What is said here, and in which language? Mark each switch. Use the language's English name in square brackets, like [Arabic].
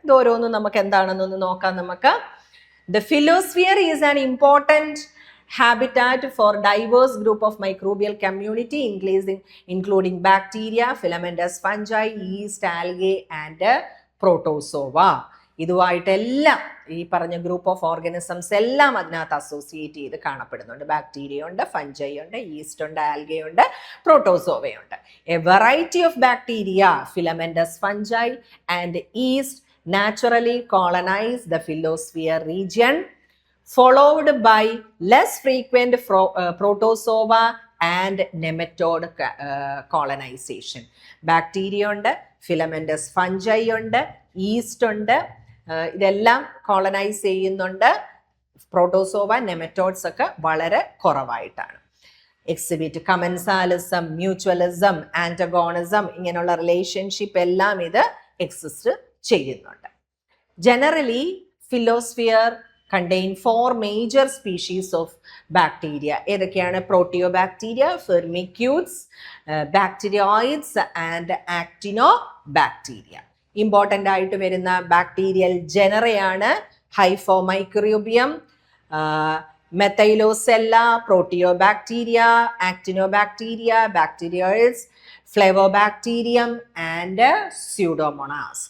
[Malayalam] ഇത് ഓരോന്നും നമുക്ക് എന്താണെന്നൊന്ന് നോക്കാം നമുക്ക്. [English] The philosphere is an important habitat for diverse group of microbial community including bacteria, filamentous fungi, yeast, algae and protozoa. [Malayalam] ഇതുമായിട്ടെല്ലാം ഈ പറഞ്ഞ ഗ്രൂപ്പ് ഓഫ് ഓർഗാനിസംസ് എല്ലാം അതിനകത്ത് അസോസിയേറ്റ് ചെയ്ത് കാണപ്പെടുന്നുണ്ട്. ബാക്ടീരിയ ഉണ്ട്, ഫഞ്ചൈ ഉണ്ട്, ഈസ്റ്റ് ഉണ്ട്, ആൽഗെ ഉണ്ട്, പ്രോട്ടോസോവയുണ്ട്. [English] A variety of bacteria, filamentous fungi and yeast naturally colonize the philosphere region, followed by less frequent protozoa and nematode colonization. [Malayalam] Bacteria ഉണ്ട്, ഫിലമെന്റസ് ഫഞ്ചൈ ഉണ്ട്, ഈസ്റ്റ് ഉണ്ട്, ഇതെല്ലാം കോളനൈസ് ചെയ്യുന്നുണ്ട്. പ്രോട്ടോസോവ, നെമറ്റോഡ്സ് ഒക്കെ വളരെ കുറവായിട്ടാണ്. എക്സിബിറ്റ് കമൻസാലിസം, മ്യൂച്വലിസം, ആന്റഗോണിസം, ഇങ്ങനെയുള്ള relationship എല്ലാം ഇത് എക്സിസ്റ്റ് ചെയ്യുന്നുണ്ട്. [English] Generally phyllosphere contain 4 major species of bacteria. [Malayalam] ഏതൊക്കെയാണ്? Proteobacteria, ഫെർമിക്യൂട്സ്, ബാക്ടീരിയോയിഡ്സ് and ആക്ടിനോബാക്ടീരിയ. ഇമ്പോർട്ടൻ്റ് ആയിട്ട് വരുന്ന ബാക്ടീരിയൽ ജനറയാണ് ഹൈഫോമൈക്രോബിയം, മെത്തൈലോസെല്ല, പ്രോട്ടിയോബാക്ടീരിയ, ആക്ടിനോബാക്ടീരിയ, ബാക്ടീരിയോയിഡ്സ്, ഫ്ലേവോബാക്ടീരിയം ആൻഡ് സ്യൂഡോമോണാസ്.